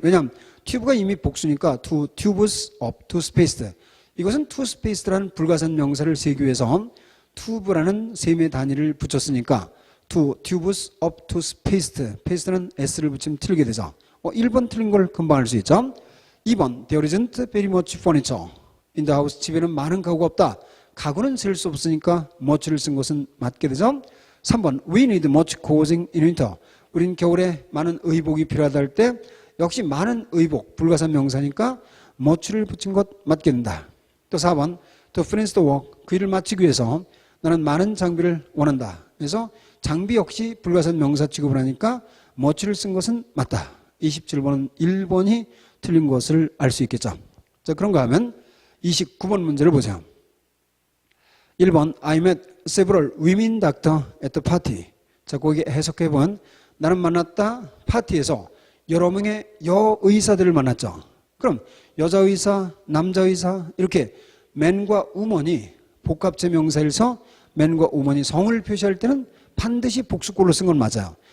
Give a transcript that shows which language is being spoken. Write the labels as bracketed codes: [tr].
[ko] 왜냐하면 튜브가 이미 복수니까 [en] to tubes of toothpaste. [ko] 이것은 toothpaste라는 불가산 명사를 세기 위해서 tube라는 셈의 단위를 붙였으니까 [en] to tubes of toothpaste. [ko] paste는 s를 붙이면 틀리게 되죠. 1번 틀린 걸 금방 알 수 있죠. [en] 2번 There isn't very much furniture in the house. [ko] 집에는 많은 가구가 없다. 가구는 셀 수 없으니까 much를 쓴 것은 맞게 되죠. [en] 3번 We need much clothing in winter. [ko] 우린 겨울에 많은 의복이 필요하다 할 때 역시 많은 의복, 불가산 명사니까 much를 붙인 것 맞게 된다. [en] 또 4번 To finish the work. [ko] 그 일을 마치기 위해서 나는 많은 장비를 원한다. 그래서 장비 역시 불가산 명사 취급을 하니까 much를 쓴 것은 맞다. 27번은 1번이 틀린 것을 알 수 있겠죠. 자, 그런가 하면 29번 문제를 보세요. [en] 1번 I met several women doctor at the party. [ko] 자, 거기 해석해보면 나는 만났다 파티에서 여러 명의 여의사들을 만났죠. 그럼 여자 의사, 남자 의사 이렇게 man과 woman이 복합체 명사일서 man과 woman이 성을 표시할 때는 반드시 복수꼴로 쓴 건 맞아요.